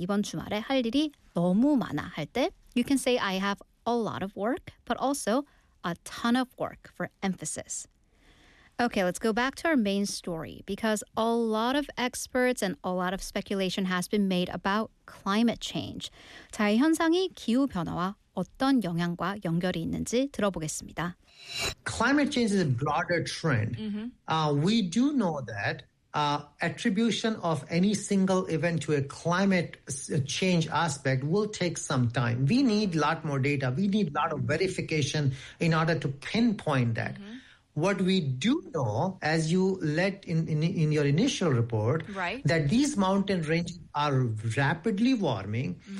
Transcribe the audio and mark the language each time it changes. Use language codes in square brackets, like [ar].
[ko] 이번 주말에 할 일이 너무 많아 할 때, [en] you can say I have a lot of work, but also a ton of work for emphasis. Okay, let's go back to our main story because a lot of experts and a lot of speculation has been made about climate change. [ko] 자, 이 현상이 기후 변화와 어떤 영향과 연결이 있는지 들어보겠습니다. [en] Climate change is a broader trend. We do know that attribution of any single event to a climate change aspect will take some time. We need a lot more data. We need a lot of verification in order to pinpoint that. What we do know, as you led in your initial report, that these mountain ranges are rapidly warming.